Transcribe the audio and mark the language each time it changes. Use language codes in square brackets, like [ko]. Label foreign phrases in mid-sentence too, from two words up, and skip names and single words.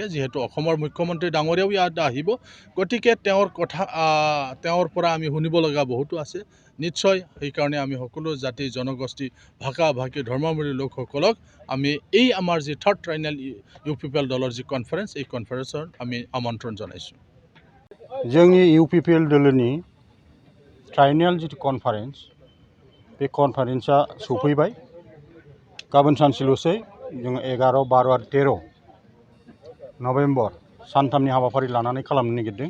[as] যিহেতু অসমৰ মুখ্যমন্ত্ৰী ডাঙৰীয়াও ইয়াত আহিব, গতিকে তেওঁৰ কথা তেওঁৰ পৰা আমি শুনিব লগা বহুতো আছে। নিশ্চয় সেইকাৰণে আমি সকলো জাতি জনগোষ্ঠী, ভাষা ভাষী, ধৰ্মাৱলম্বী লোকসকলক আমি এই আমাৰ যি 3rd ট্ৰাইনেল UPPL দলৰ যি কনফাৰেন্স, এই কনফাৰেন্সৰ আমি আমন্ত্ৰণ জনাইছোঁ। [brx] जोंनि UPPL दोलोनि ट्राइनेल जिथु कनफारेन्स, बे कनफारेन्सआ सफैबाय। गाबोन सानसेल'सै, जोङो 11, 12 आरो 13 नभेम्बर सानथामनि हाबाफारि लानानै खालामनो नागिरदों।